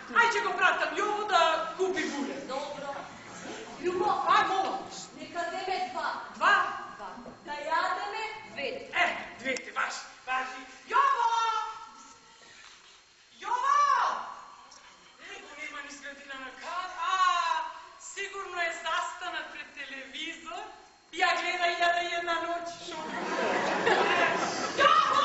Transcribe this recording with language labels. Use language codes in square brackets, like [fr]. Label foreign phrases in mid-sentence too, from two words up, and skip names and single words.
[mk] Ајде ќе го пратам Јово да купи буре. Добро. Љубо, Ај, молам. нека земе два. Два? Да јадеме две. Двете, важи. Јово! Јово! Него нема ни светлина на кад. Сигурно е застанат пред телевизор. Ја гледа 1001 ноќ. Јово!